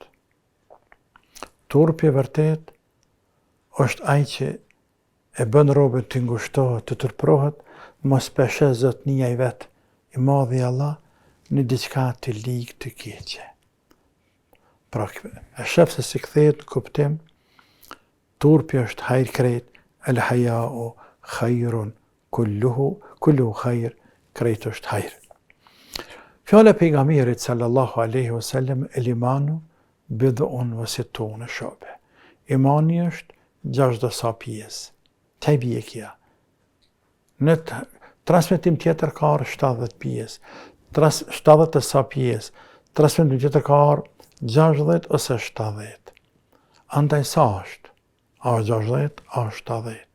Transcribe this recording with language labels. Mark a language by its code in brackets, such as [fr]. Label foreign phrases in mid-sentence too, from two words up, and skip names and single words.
[sq] Turpi vërtet është ai që e bën robën të ngushtohet, të turprohet, mos peshe zotnia i vet, i madhi Allah, në diçka të ligë të keqe. Pra e shef se si kthehet në kuptim, turpi është hajër krejt, [ar] الحياء خير كله خير, [sq] krejt është hajër. Fjala e pejgamberit [ar] صلى الله عليه وسلم, الإيمان بضع وستون شعبة. [sq] Imani është 60 sa pjesë. Te bie kja. Në transmetim tjetër ka 70 pjesë, 70 sa pjesë, transmetim tjetër ka 60 ose 70. Andaj sa është? A 60, a 70.